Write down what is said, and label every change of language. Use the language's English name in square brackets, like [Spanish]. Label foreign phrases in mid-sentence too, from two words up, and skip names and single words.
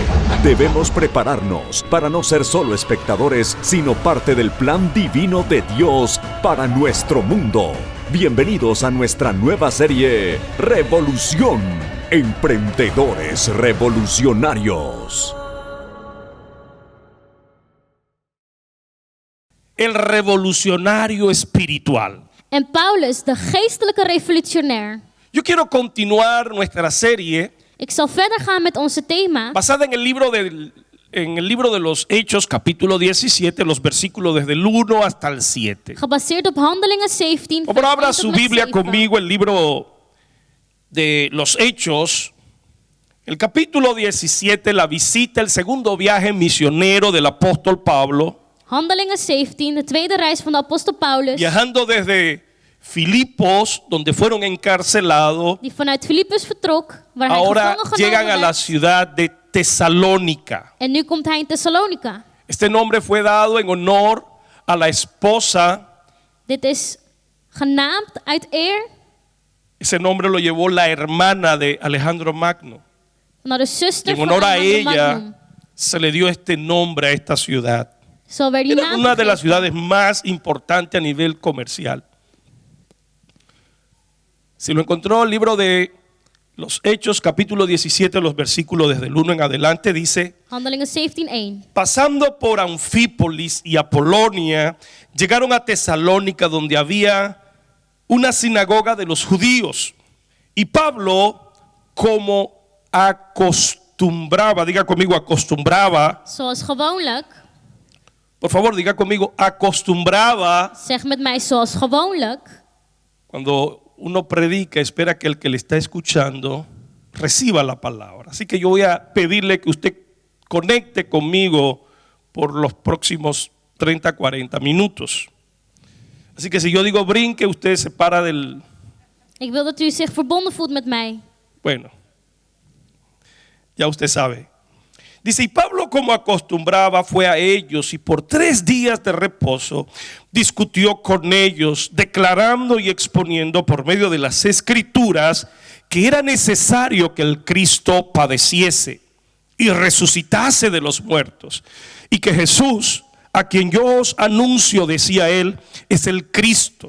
[Spanish] Debemos prepararnos para no ser solo espectadores, sino parte del plan divino de Dios para nuestro mundo. Bienvenidos a nuestra nueva serie Revolución. Emprendedores revolucionarios. El revolucionario espiritual. [Dutch] En Paulus, de geestelijke revolutionair. [Spanish] Yo quiero continuar nuestra serie [Dutch] Ik zal verder gaan met onze thema. [Spanish] basada en el libro de los Hechos, capítulo 17, los versículos desde el 1 hasta el 7. [Dutch] Gebaseerd op Handelingen 17. [Spanish] Por favor, abra [Dutch] vers 1 [Spanish] su [Dutch] tot met Biblia 7. [Spanish] conmigo, el libro de los Hechos, el capítulo 17, la visita, el segundo viaje misionero del apóstol Pablo, [Dutch] Handelingen 17, de tweede reis van de apostel Paulus. [Spanish] viajando desde Filipos, donde fueron encarcelados, [Dutch] Die vanuit Filippus vertrok, waar hij [Spanish] ahora [Dutch] gevangen [Spanish] llegan a [Dutch] genomen [Spanish] la [Dutch] werd. [Spanish] ciudad de Tesalónica. [Dutch] En nu komt hij in Thessalonica. [Spanish] Este nombre fue dado en honor a la esposa. [Dutch] Dit is genaamd uit eer [Spanish] Ese nombre lo llevó la hermana de Alejandro Magno. [Dutch] naar de [Spanish] Y [Dutch] zuster [Spanish] en [Dutch] van [Spanish] honor a Alejandro ella [Dutch] Magnum. [Spanish] se le dio este nombre a esta ciudad. [Dutch] Zo werd die [Spanish] Era [Dutch] naam [Spanish] una de las [Dutch] gegeven. [Spanish] ciudades más importantes a nivel comercial. Si lo encontró, el libro de los Hechos, capítulo 17, los versículos desde el 1 en adelante, dice: [Dutch] Handelingen 17:1. [Spanish] pasando por Anfípolis y Apolonia, llegaron a Tesalónica, donde había una sinagoga de los judíos. Y Pablo, como acostumbraba, diga conmigo, acostumbraba, [Dutch] Zoals gewoonlijk. [Spanish] por favor, diga conmigo, acostumbraba. [Dutch] Zeg met mij zoals gewoonlijk. [Spanish] Cuando uno predica, espera que el que le está escuchando reciba la palabra. Así que yo voy a pedirle que usted conecte conmigo por los próximos 30, 40 minutos. Así que si yo digo brinque, usted se para del... [Dutch] Ik wil dat u zich verbonden voelt met mij. [Spanish] Bueno, ya usted sabe. Dice, y Pablo, como acostumbraba, fue a ellos y por 3 días de reposo discutió con ellos, declarando y exponiendo por medio de las escrituras que era necesario que el Cristo padeciese y resucitase de los muertos, y que Jesús, a quien yo os anuncio, decía él, es el Cristo.